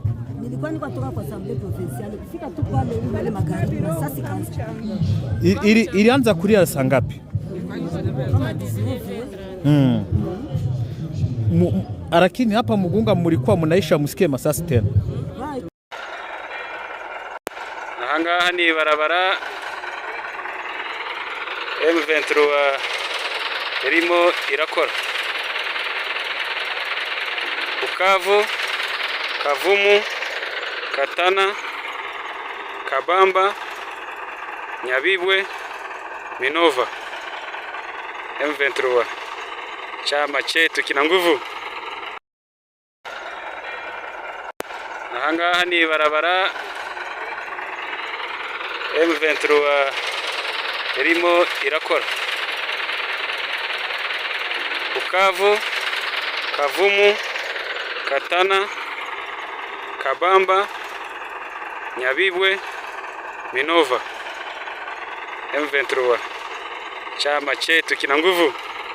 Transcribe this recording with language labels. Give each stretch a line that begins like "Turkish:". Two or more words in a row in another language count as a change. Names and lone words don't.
Swahili: Nilikuwa niko kwa Assemblee Provinciale. Kufika tu pale magharibi na sasa ikaanza. Ilianza kulia saa ngapi? Lakini hapa Mugunga mlikuwa mnaisha msikie masasi tena.
Kinyarwanda: Ahangaha ni barabara M23 irimo irakora. Bukavu, Kavumu, Katana, Kabamba, Nyabibwe, Minova.
Swahili: M23 chama chetu kina nguvu.
Kinyarwanda: Ahangaha ni barabara M23 irimo irakora. Bukavu, Kavumu, Katana, Kabamba, Nyabibwe, Minova.
Swahili: M23 chama chetu kina nguvu.